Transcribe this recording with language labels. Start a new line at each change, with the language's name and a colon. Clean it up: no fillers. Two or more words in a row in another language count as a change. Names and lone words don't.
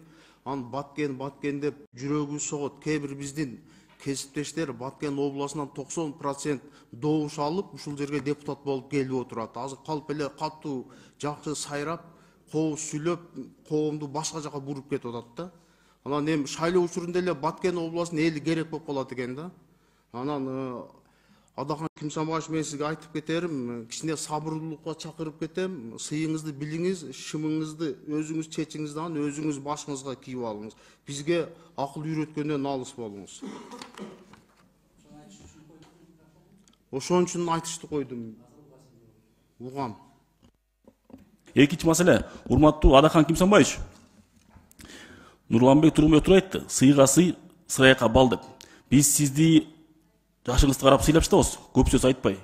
Kyrgyz: Анан Баткен деп жүрөгүбүз согот. Кээ бир биздин кесиптештер Баткен областынан 90% добуш алып, ушул жерге депутат болуп келип отурат. Азыр калп эле катуу жакшы сайрап, кооз сүйлөп, коомду башка жака буруп кетип атат да. Анан эми шайлоо учурунда эле Баткен областынын эли керек болуп калат экен да. Анан Адахан Кимсанбаевич,
Kazakh: мен сізге айтып кетерім, кішкене сабырлылыққа шақырып кетем. Сыйыңызды біліңіз, шымыңызды өзіңіз чечіңізден өзіңіз башыңызға киіп алыңыз. Бізге ақыл үйреткеннен алыс болыңыз.
Kyrgyz: Ошон үчүн айтышты койдум. Угам. Экинчи маселе, урматтуу Адахан Кимсанбаевич. Нурланбек Тургунбек айтты, сыйга сый, сырайка бал деп. Биз сизди жашыңызды карап сыйлап жатабыз, көп сөз айтпай.